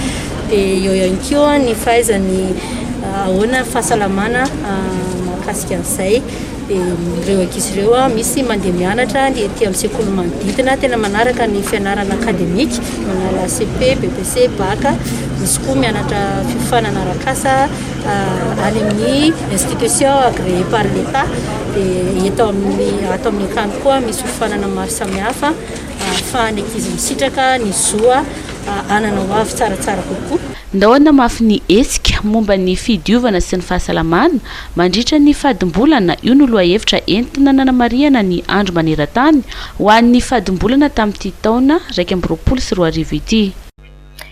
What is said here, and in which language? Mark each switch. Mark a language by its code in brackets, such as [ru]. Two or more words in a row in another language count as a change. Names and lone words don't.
[mg] Dia eo ihany koa ny fahaizany ahoana fahasalamana mahakasika an'izay. Ireo ankizy ireo misy mandeha mianatra ny ety amin'ny sekoly manodidina tena manaraka ny fianarana akademika manala CP, BPC, BAC. Misy koa mianatra fifanana arakasa any amin'ny [fr] institution agréée par l'État. [mg] Dia atao amin'ny akany koa misy fifanana maro samihafa ahafahan'ny ankizy misitraka ny zoa anana ho avy tsaratsara kokoa. Ndahoana mafy ny hetsika momba ny fidiovana sy ny fahasalamana mandritra ny fadim-bolana io no lohahevitra entina nanamariana ny andro maneran-tany ho an'ny fadim-bolana tamin'ity taona 2024 ity.